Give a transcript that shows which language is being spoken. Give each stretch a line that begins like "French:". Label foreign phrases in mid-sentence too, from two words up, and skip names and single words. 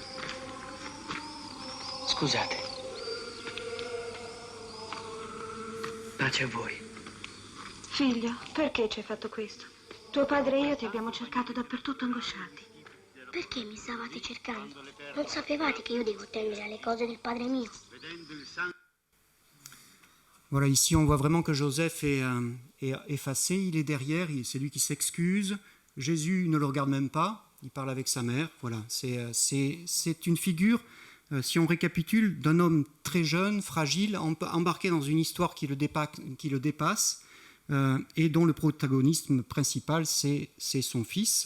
Italian: Scusate. Pace a voi. Figlio, perché ci hai fatto questo? Tuo padre e io ti abbiamo cercato dappertutto angosciati. Perché mi stavate cercando? Non sapevate che io devo temere alle cose del Padre mio? Vedendo il sangue.
French: Voilà, ici on voit vraiment que Joseph est effacé, il est derrière, c'est lui qui s'excuse. Jésus ne le regarde même pas, il parle avec sa mère. Voilà, c'est une figure, si on récapitule, d'un homme très jeune, fragile, embarqué dans une histoire qui le dépasse et dont le protagonisme principal, c'est son fils.